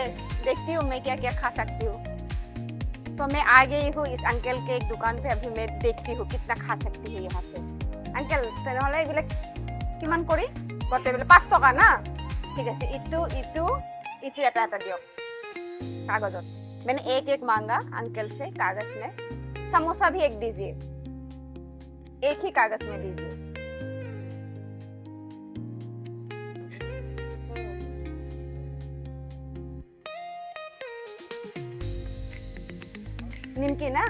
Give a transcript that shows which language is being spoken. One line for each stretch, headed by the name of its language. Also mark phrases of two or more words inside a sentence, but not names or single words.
Hindi: देखती हूँ मैं क्या क्या खा सकती हूँ। तो मैं आ गई हूँ इस अंकल के एक दुकान पे। अभी मैं देखती हूँ कितना खा सकती है यहाँ पे। अंकल तेरे
Assamese: এইবিলাক কিমান কৰি গোটেইবিলাক 5 টকা না? ঠিক আছে, ইটো এটা এটা দিয়ক कागजत।
Hindi: मैंने एक मांगा अंकल से कागज में। समोसा भी एक दीजिए, एक ही कागज में दीजिए। निमकी ना?